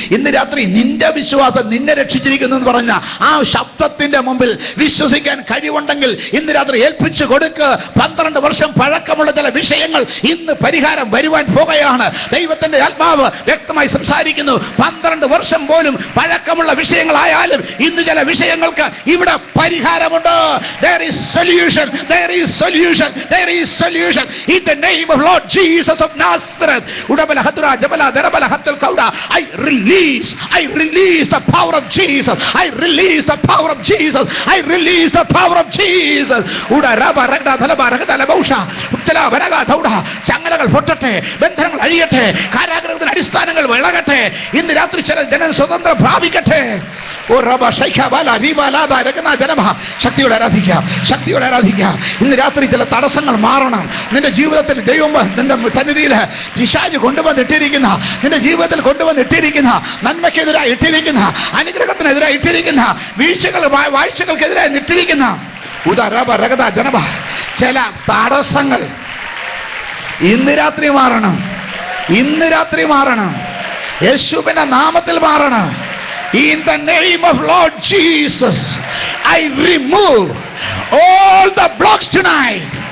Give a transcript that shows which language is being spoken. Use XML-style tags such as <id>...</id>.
<ml>ഇന്ന് രാത്രി നിന്റെ വിശ്വാസം നിന്നെ രക്ഷിച്ചിരിക്കുന്നു എന്ന് പറഞ്ഞ ആ ശബ്ദത്തിന്റെ മുമ്പിൽ വിശ്വസിക്കാൻ കഴിവുണ്ടെങ്കിൽ ഇന്ന് രാത്രി ഏൽപ്പിച്ചു കൊടുക്ക്. 12 വർഷം പഴക്കമുള്ള ചില വിഷയങ്ങൾ ഇന്ന് പരിഹാരം വരുവാൻ പോകുകയാണ്. ദൈവത്തിന്റെ ആത്മാവ് വ്യക്തമായി സംസാരിക്കുന്നു. 12 വർഷം പോലും പഴക്കമുള്ള വിഷയങ്ങളായാലും ഇന്ന് ചില വിഷയങ്ങൾക്ക് ഇവിടെ പരിഹാരമുണ്ട്.</ml> <en>There is solution. There is solution. There is solution. In the name of Lord Jesus of Nazareth. Udabala hadra jabala darabala hatal kauda. I release the power of Jesus. I release the power of Jesus. I release the power of Jesus. Uda raba ragda thalaba ragda labusha. Uttala varaga thauda.</en> <ml>ചങ്ങലകൾ പൊട്ടട്ടെ, ബന്ധനങ്ങൾ അഴിയട്ടെ, കാരാഗ്രഹത്തിന്റെ അടിസ്ഥാനങ്ങൾ വിളകട്ടെ. ഇന്ന് രാത്രി ചില ജനം സ്വതന്ത്രം പ്രാപിക്കട്ടെ. ഓ റബ ശൈഖബല റിബലാബ രഗന ജനമ. ശക്തിയോടെ ആരാധിക്കാം, ശക്തിയോടെ ആരാധിക്കാം. ഇന്ന് രാത്രി ചില തടസ്സങ്ങൾ മാറണം. നിന്റെ ജീവിതത്തിൽ ദൈവം നിന്റെ സന്നിധിയിൽ പിശാച് കൊണ്ടുവന്നിട്ടിരിക്കുന്ന, നിന്റെ ജീവിതത്തിൽ കൊണ്ടുവന്നിട്ടിരിക്കുന്ന, നന്മയ്ക്കെതിരായി ഇട്ടിരിക്കുന്ന, അനുഗ്രഹത്തിനെതിരായി ഇട്ടിരിക്കുന്ന, വാഴ്ചകൾക്കെതിരായി ഇട്ടിരിക്കുന്ന ഉദാരബ രഗത ജനമ ചില തടസ്സങ്ങൾ ഇന്ന് രാത്രി മാറണം. ഇന്ന് രാത്രി മാറണം. യേശുവിന്റെ നാമത്തിൽ മാറണം.</ml> <en>In the name of Lord Jesus, I remove all the blocks tonight.</en>